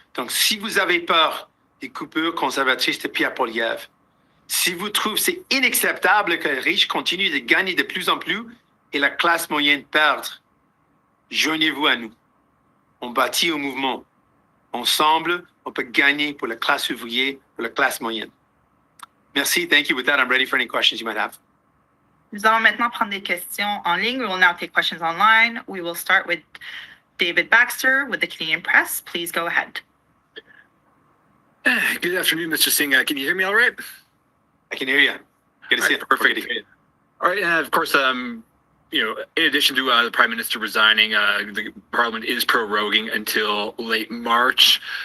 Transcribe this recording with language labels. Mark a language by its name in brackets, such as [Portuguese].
[French] Donc, si vous avez peur des coupures conservatrices de Pierre Poilievre, si vous trouvez que c'est inacceptable que les riches continuent de gagner de plus en plus et la classe moyenne perdre, joignez-vous à nous. On bâtit un mouvement. Ensemble, on peut gagner pour la classe ouvrière, pour la classe moyenne. Merci. [English] Thank you. With that, I'm ready for any questions you might have. [French] Nous allons maintenant prendre des questions en ligne. [English] We will now take questions online. We will start with David Baxter with the Canadian Press. Please go ahead. Good afternoon, Mr. Singh. Can you hear me all right? I can hear you. Good to see you. Perfect. All right. Of course, in addition to the Prime Minister resigning, the Parliament is proroguing until late March.